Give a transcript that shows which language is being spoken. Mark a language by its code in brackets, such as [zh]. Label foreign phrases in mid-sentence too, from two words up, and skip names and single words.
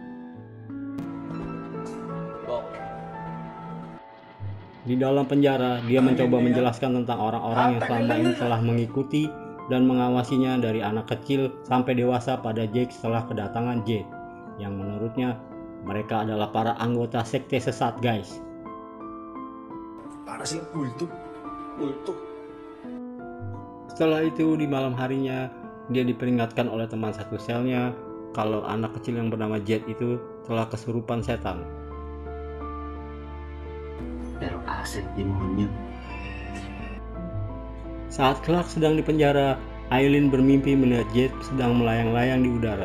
[id] Di dalam penjara, dia mencoba menjelaskan tentang orang-orang yang selama ini telah mengikuti dan mengawasinya dari anak kecil sampai dewasa pada Jake setelah kedatangan Jade, yang menurutnya mereka adalah para anggota sekte sesat, guys. [tl] Para siyang kulto. [id] Setelah itu di malam harinya, dia diperingatkan oleh teman satu selnya kalau anak kecil yang bernama Jade itu telah kesurupan setan. [tl] Pero aset demonyo. [id] Saat Clark sedang di penjara, Eileen bermimpi melihat Jade sedang melayang-layang di udara.